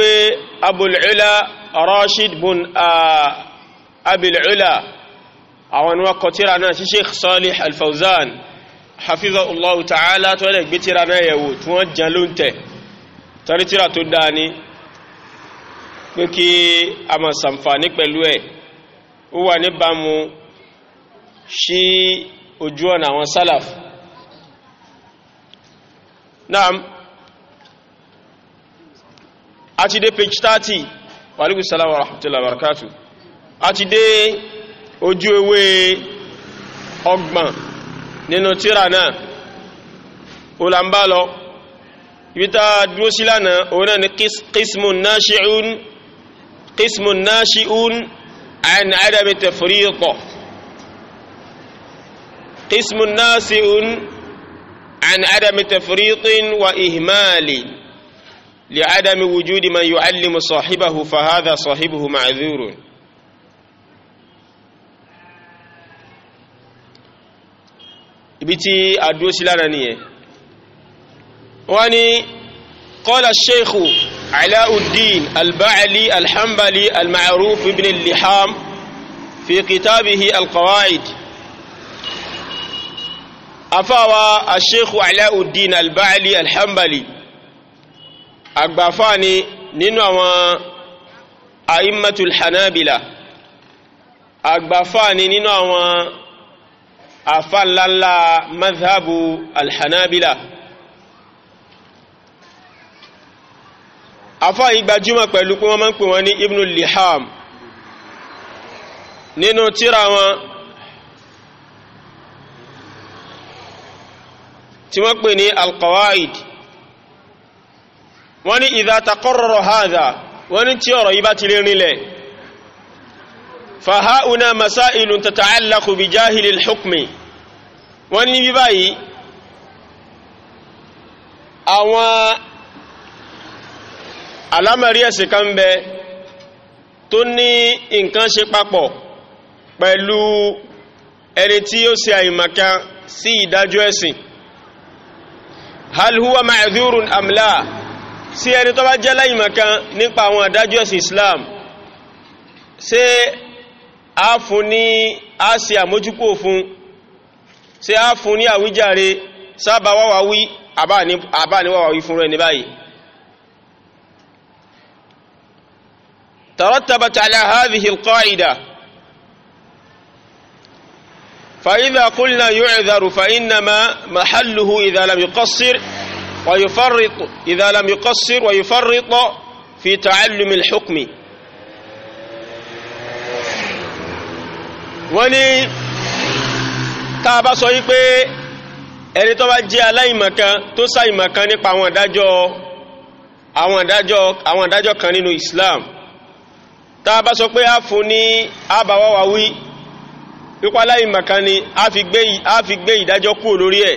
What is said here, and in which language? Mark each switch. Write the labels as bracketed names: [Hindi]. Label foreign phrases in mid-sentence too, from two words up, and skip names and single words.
[Yoruba] pé Abul Ula Rashid bin Abil Ula àwọn ni wọ́n kọ tírà náà sí Sheikh Salih Al-Fawzan [Arabic] حفظه الله تعالى [Yoruba] tó lè gbé tírà náà yẹ̀wò tí wọ́n jẹ́ ló ń tẹ̀ torí tírà tó dáa ní pé kí a máa ṣàǹfààní pẹ̀lú ẹ̀ ó wà níbàámu sí ojú ọ̀nà àwọn [Arabic] سلف نعم [Yoruba] a ti dé page 30 [Arabic] وعليكم السلام ورحمة الله وبركاته [Yoruba] a ti dé ojú ewé ọgbọ̀n nínú tírà náà ó là ń bá lọ ibi tá dúró sí lánàá òun náà ni [Arabic] قسم ناشئ عن عدم تفريق قسم ناشئ عن عدم تفريق وإهمال لعدم وجود من يعلم صاحبه فهذا صاحبه معذور [Yoruba] ibi tí a dúró sí lánàá nìyẹn wọ́n ní [Arabic] قال الشيخ علاء الدين البعلي الحنبلي المعروف بابن اللحام في كتابه القواعد [Yoruba] afawa [Arabic] الشيخ علاء الدين البعلي الحنبلي [Yoruba] agbafani nínú àwọn [Arabic] أئمة الحنابلة [Yoruba] àgbàfà ni nínú àwọn àfà ńláńlá [Arabic] مذهب الحنابلة. [Yoruba] àfà yìí gbajúmọ̀ pẹ̀lú pé wọ́n máa ń pè wọ́n ní ibn al-liham nínú tírà wọn tí wọ́n pè ní al-qawaid. wọ́n ní [Arabic] إذا تقرر هذا, [Yoruba] wọ́n ní tí ọ̀rọ̀ yìí bá ti lè rinlẹ̀, [Arabic] فها هنا مسائل تتعلق بجاهل الحكم. [Yoruba] wọ́n ní bí báyìí àwọn alámọ̀rí ẹ̀sìn kan bẹ tó ní nǹkan ṣe papọ̀ pẹ̀lú ẹni tí ó ṣe àìmọ̀kan sí ìdájọ́ ẹ̀sìn. [Arabic] هل هو معذور أم لا, [Yoruba] sí ẹni tó bá jẹ́ láìmọ̀kan nípa àwọn ìdájọ́ ẹ̀sìn Islam, ṣé a fún ní a ṣe àmójúkò fún, ṣé a fún ní àwíjàre, sábà wáwáwí àbá ní wáwáwí fún rẹ̀ ní báyìí. [Arabic] ترتبت على هذه القاعدة، فإذا قلنا يعذر فإنما محله إذا لم يقصر ويفرط في تعلم الحكم. [Yoruba] wọ́n ní tá bá sọ yí pé ẹni tó bá jẹ́ aláìmọ̀kan tó ṣàìmọ̀kan nípa àwọn ìdájọ́ kan nínú Islam, tá bá sọ pé a fún ní àbáwáwáwí pípa aláìmọ̀kan ni a fi gbé ìdájọ́ kúrò lórí ẹ̀.